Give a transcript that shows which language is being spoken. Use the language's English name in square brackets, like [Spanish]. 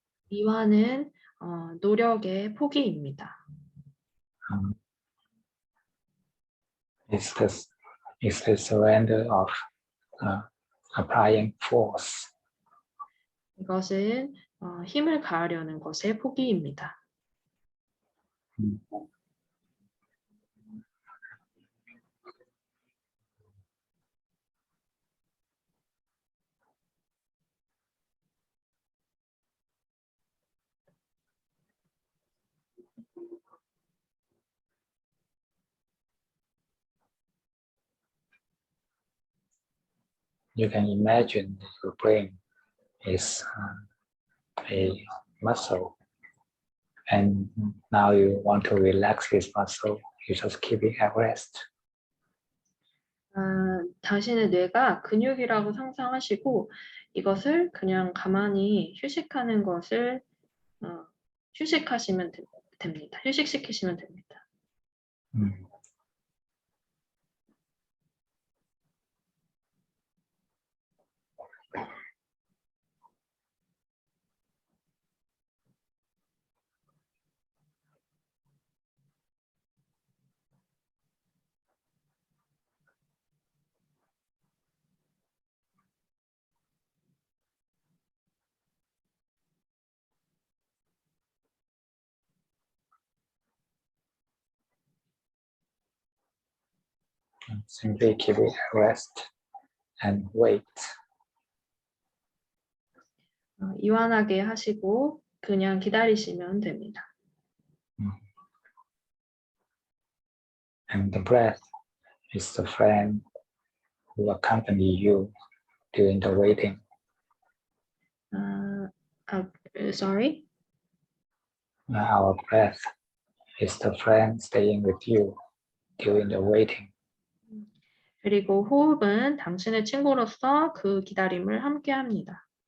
[Korean] 이완은 노력의 포기입니다. [English] It's the surrender of applying force. [Korean] 이것은 힘을 가하려는 것의 포기입니다. [English] You can imagine your brain is a muscle, and now you want to relax this muscle. You just keep it at rest. [Korean] 당신의 뇌가 근육이라고 상상하시고 이것을 그냥 가만히 휴식하는 것을 휴식하시면 됩니다. 휴식시키시면 됩니다. [English] Simply keep it at rest and wait. [Korean] 이완하게 하시고 그냥 기다리시면 됩니다. [English] And the breath is the friend who accompany you during the waiting. Sorry? Our breath is the friend staying with you during the waiting. [Korean] 그리고 호흡은 당신의 친구로서 그 기다림을 함께 합니다.